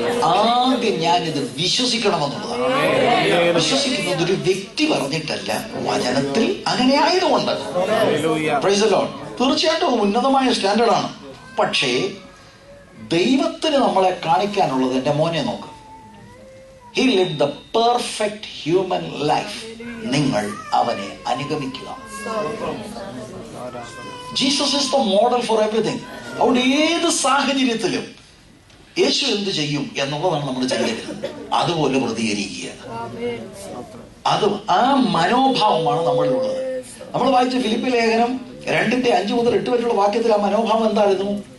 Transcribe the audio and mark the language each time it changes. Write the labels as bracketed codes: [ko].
[ml] ആദ്യം ഞാനിത് വിശ്വസിക്കണമെന്നുള്ളതാണ്. വിശ്വസിക്കുന്നത് ഒരു വ്യക്തി പറഞ്ഞിട്ടല്ല, വചനത്തിൽ അങ്ങനെ ആയതുകൊണ്ട്. [en] Praise the lord. [ml] തീർച്ചയായിട്ടും ഉന്നതമായ സ്റ്റാൻഡേർഡാണ്. പക്ഷേ ദൈവത്തിന് നമ്മളെ കാണിക്കാനുള്ളത്, എൻ്റെ മോനെ നോക്ക്, [en] He lived the perfect human life. [ml] നിങ്ങൾ അവനെ അനുഗമിക്കുക. [en] Jesus is the model for everything. [ml] അവിടെ ഏത് സാഹചര്യത്തിലും യേശു എന്ത് ചെയ്യും എന്നുള്ളതാണ് നമ്മുടെ ചിന്തയിൽ. അതുപോലെ പ്രതികരിക്കുക. അത് ആ മനോഭാവമാണ് നമ്മളിലുള്ളത്. നമ്മൾ വായിച്ച ഫിലിപ്പി ലേഖനം 2:5 മുതൽ 8 വരെയുള്ള വാക്യത്തിൽ ആ മനോഭാവം എന്തായിരുന്നു?